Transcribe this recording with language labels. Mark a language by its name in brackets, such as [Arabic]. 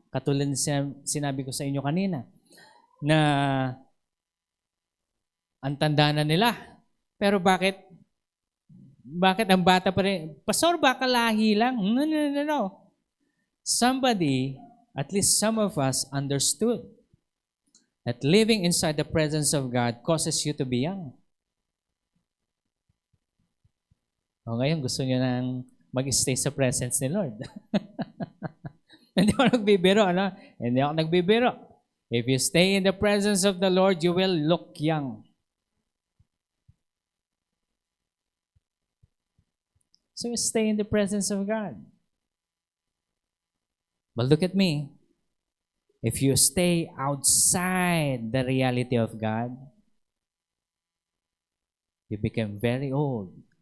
[Filipino] Katulad sinabi ko sa inyo kanina, na ang tanda na nila. Pero bakit ang bata pa rin? Pastor, baka lahi lang? No. [English] Somebody, at least some of us, understood that living inside the presence of God causes you to be young. [Filipino] O ngayon, gusto nyo nang mag-stay sa presence ni Lord. Hindi ako nagbibiro, ano? Hindi ako nagbibiro. [English] If you stay in the presence of the Lord, you will look young. So you stay in the presence of God. But look at me. If you stay outside the reality of God, you become very old.